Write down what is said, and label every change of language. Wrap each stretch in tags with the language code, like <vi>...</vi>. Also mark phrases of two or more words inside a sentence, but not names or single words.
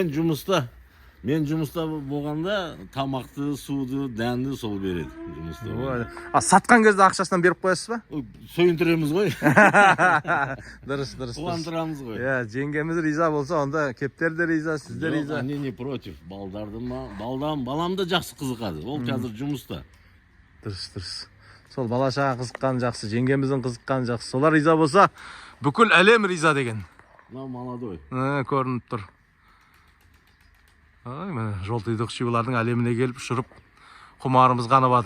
<kk>Мен жұмыста болғанда тамақты, суды, дәнді сол береді жұмыста. Сатқан кезде ақшасынан беріп қоясыз ба? Сойындыреміз ғой. Дұрыс. Қуандырамыз ғой. Жеңгеміз риза болса, онда кептер де риза, сіз де риза.</kk> <ru>Они не против.</ru> <kk>Балдарды ма? Балам да жақсы қызықады. Ол қазір жұмыста. Дұрыс. Сол бала шаға қызыққан жақсы, жеңгеміздің қызыққан жақсы. Солар риза болса, бүкіл әлем риза деген. Мынау молодой. Көрініп тұр. Жолтыйдық шивылардың әлеміне келіп ұшырып, құмарымыз қанып жатыр.</kk>